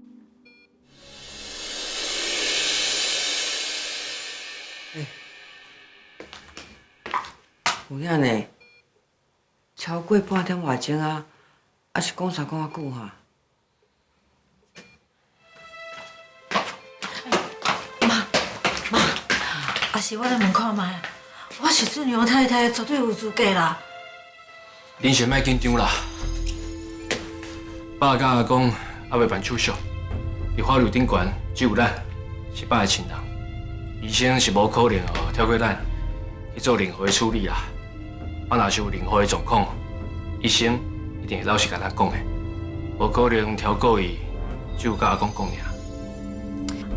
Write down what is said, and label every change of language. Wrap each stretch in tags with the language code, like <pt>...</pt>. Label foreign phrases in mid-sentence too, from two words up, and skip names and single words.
<nan>有影呢，超过半点外钟啊，还是讲啥讲久哈？也是我来问看卖，我是俊良太太，绝对有资格啦。恁先莫紧张啦，爸甲阿公还未办手续，伫法律顶悬只有咱是办的亲人，医生是无可能跳过咱去做任何的处理啦。啊，若是有任何的状况，医生一定会老实甲咱讲的，无可能挑故意只有甲阿公讲尔。</nan>